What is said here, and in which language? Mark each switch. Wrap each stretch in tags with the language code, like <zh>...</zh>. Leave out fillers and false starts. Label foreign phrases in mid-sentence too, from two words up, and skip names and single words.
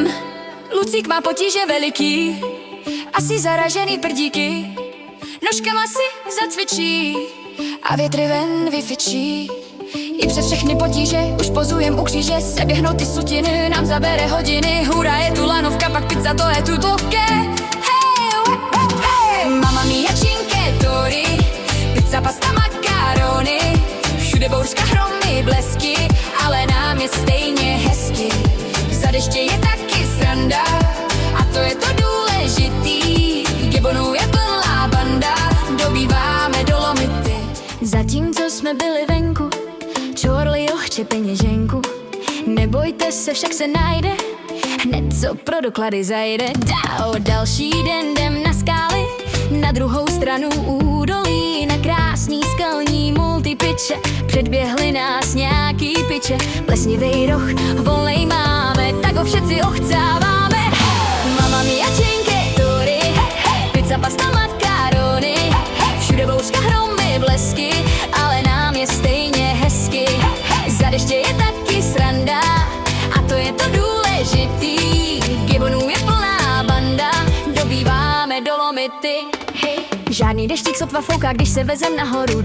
<cs>Lucík má potíže veliký, asi zaražený prdíky. Nožkama si zacvičí a větry ven vyfičí. I přes všechny potíže už pozujem u kříže. Seběhnout ty sutiny nám zabere hodiny. Hurá, je tu lanovka, pak pizza, to je tutovke.</cs> <it>Mamma mia cinque torri, pizza, pasta,</it> <cs>makarony. Všude bouřka, hromy, blesky, ale nám je stejně hezky. Za deště je taky sranda, a to je to důležitý. Gibonů je plná banda, dobýváme Dolomity. Zatímco jsme byli venku, čorli ohče peněženku. Nebojte se, však se najde, hned co pro doklady zajde. Další den jdem na skály, na druhou stranu údolí, na krásný skalní multi ty piče, předběhli nás nějaký piče. Plesnivej roh, volnej máme, tak ho všetci ochcáváme.</cs> <it>Mamma mia cinque torre, pizza, pasta,</it> <cs>makarony. Všude bouřka, hromy, blesky, ale nám je stejně hezky. Za deště je taky sranda, a to je to důležitý. Gibonů je plná banda, dobýváme Dolomity. Žádný deštík sotva fouká, když se vezem nahoru.</cs>